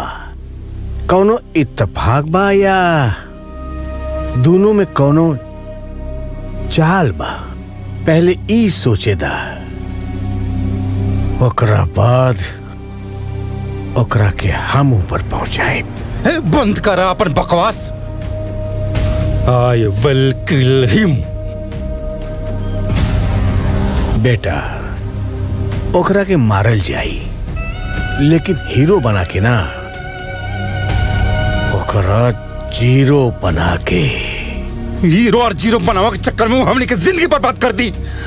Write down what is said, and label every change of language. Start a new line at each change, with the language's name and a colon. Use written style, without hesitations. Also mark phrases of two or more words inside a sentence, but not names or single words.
Bhojpuri: कौनो इत्तेफाक बा या दोनों में कौनो चाल बा? पहले ई सोचेदा, ओकरा बाद ओकरा के हम ऊपर पहुंचाए। बंद करा अपन बकवास।
English: I will kill him.
Bhojpuri: बेटा, ओकरा के मारल जाई, लेकिन हीरो बना के ना, ओकरा जीरो बना के। हीरो और जीरो बनावा के चक्कर में हमने की जिंदगी बर्बाद कर दी।